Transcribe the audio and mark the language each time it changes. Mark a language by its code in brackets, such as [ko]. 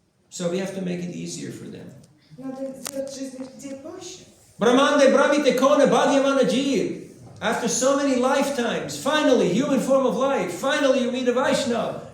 [en] So we have to make it easier for them. [ru] Надо сделать жизнь людей проще. [sa] Brahmande Brahmite Kone Bhagavana Jeev. [en] After so many lifetimes, finally, human form of life, finally you meet a Vaishnava.